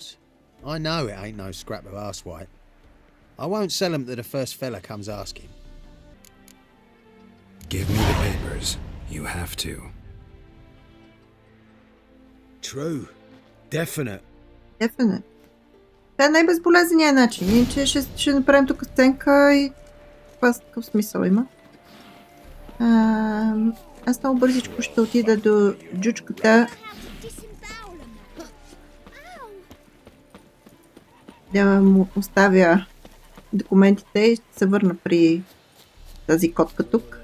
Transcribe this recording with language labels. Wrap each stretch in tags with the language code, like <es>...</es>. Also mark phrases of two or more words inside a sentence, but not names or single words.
<en>I know it ain't no scrap of arsewhite. I won't sell 'em to the first fella comes asking. Give me the papers. You have to. True. Definite. Definite.</en> <bg>Това е най-безболезненият начин. Иначе ще направим тук сценка и какъв смисъл има. Аз много бързичко ще отида до джучката. Да му оставя документите и ще се върна при тази котка тук.</bg>